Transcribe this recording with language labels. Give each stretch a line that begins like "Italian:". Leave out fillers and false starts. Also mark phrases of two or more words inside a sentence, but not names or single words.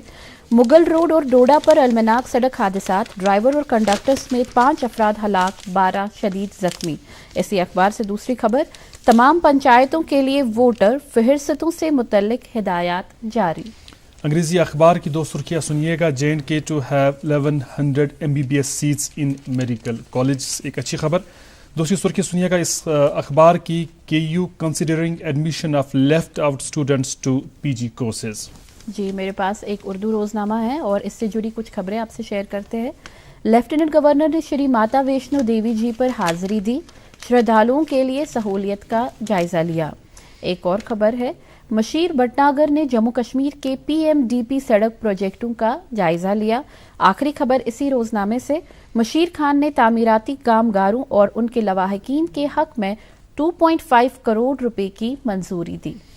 Urdu: مغل روڈ اور ڈوڈا پر المناک سڑک حادثات. ڈرائیور اور کنڈکٹر سمیت 5 افراد ہلاک. 12 شدید زخمی. اسی اخبار سے دوسری خبر. تمام پنچایتوں کے لیے ووٹر فہرستوں سے متعلق ہدایات جاری. انگریزی اخبار کی 2 سرخیاں سنیے گا.
English: JNK to have 1100 MBBS seats in medical colleges.
Urdu: ایک اچھی خبر. دوسری سرخی سنیے گا اس اخبار کی.
English: KU considering admission of left out students to PG courses.
Urdu: جی میرے پاس ایک اردو روزنامہ ہے اور اس سے جڑی کچھ خبریں آپ سے شیئر کرتے ہیں. لیفٹیننٹ گورنر نے شری ماتا ویشنو دیوی جی پر حاضری دی. شردھالوؤں کے لیے سہولیت کا جائزہ لیا. ایک اور خبر ہے. مشیر بھٹناگر نے جموں کشمیر کے PMDP سڑک پروجیکٹوں کا جائزہ لیا. آخری خبر اسی روزنامے سے. مشیر خان نے تعمیراتی کامگاروں اور ان کے لواحقین کے حق میں 2.5 کروڑ روپے کی منظوری دی.